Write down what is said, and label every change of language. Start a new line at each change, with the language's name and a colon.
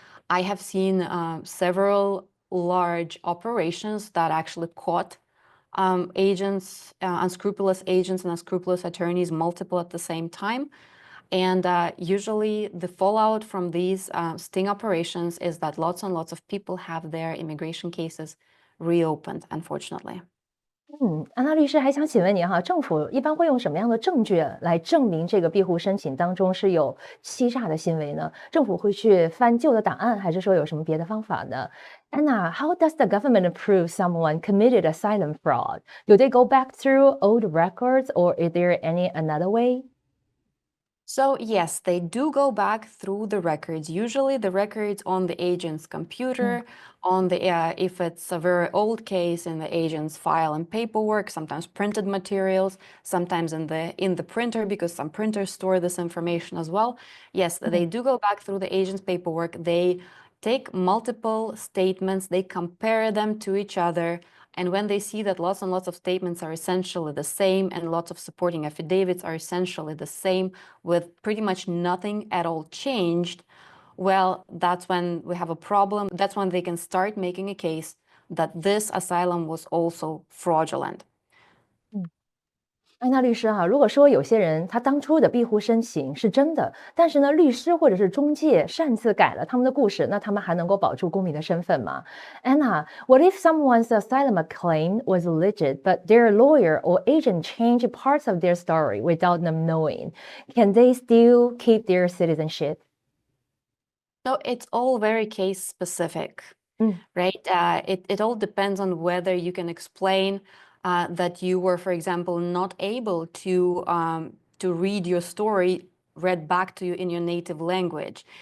English: I have seen several large operations that actually caught unscrupulous agents and unscrupulous attorneys, multiple at the same time. And usually the fallout from these sting operations is that lots and lots of people have their immigration cases reopened, unfortunately.
Chinese: 安娜律师还想请问您哈，政府一般会用什么样的证据来证明这个庇护申请当中是有欺诈的行为呢？政府会去翻旧的档案，还是说有什么别的方法呢？
English: Anna, how does the government prove someone committed asylum fraud? Do they go back through old records, or is there any another way? So yes, they do go back through the records, usually the records on the agent's computer, on the if it's a very old case in the agent's file and paperwork, sometimes printed materials, sometimes in the printer, because some printers store this information as well. Yes, they do go back through the agent's paperwork. They take multiple statements, they compare them to each other. And when they see that lots and lots of statements are essentially the same and lots of supporting affidavits are essentially the same with pretty much nothing at all changed, well, that's when we have a problem. That's when they can start making a case that this asylum was also fraudulent.
Chinese: 安娜律师哈，如果说有些人他当初的庇护申请是真的，但是呢，律师或者是中介擅自改了他们的故事，那他们还能够保住公民的身份吗？
English: Anna, what if someone's asylum claim was legit, but their lawyer or agent changed parts of their story without them knowing? Can they still keep their citizenship? So it's all very case specific, right? It all depends on whether you can explain that you were, for example, not able to read your story read back to you in your native language.